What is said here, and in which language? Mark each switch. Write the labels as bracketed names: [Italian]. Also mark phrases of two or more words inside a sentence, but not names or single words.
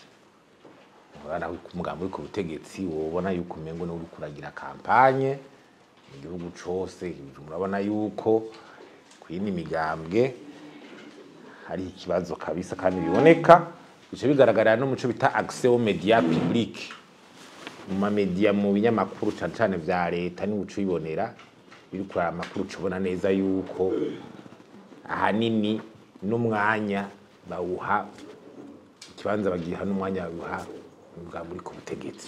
[Rundi] Urabona ko umugambwe uri ku butegetsi wobona yuko umengo ni uriko uragira kampanye mu gihugu cose. Urabona yuko kwini migambwe hari ikibazo kabisa kandi biboneka, bice bigaragara no muco bita [French] accès aux médias publics, [Rundi] mu media mu binyamakuru cyane vya leta ni uco ibonera biriko amakuru cubona neza yuko ahanini n'umwanya bawuha ikibanza bagiha n'umwanya bawuha umugambwe uri ku butegetsi.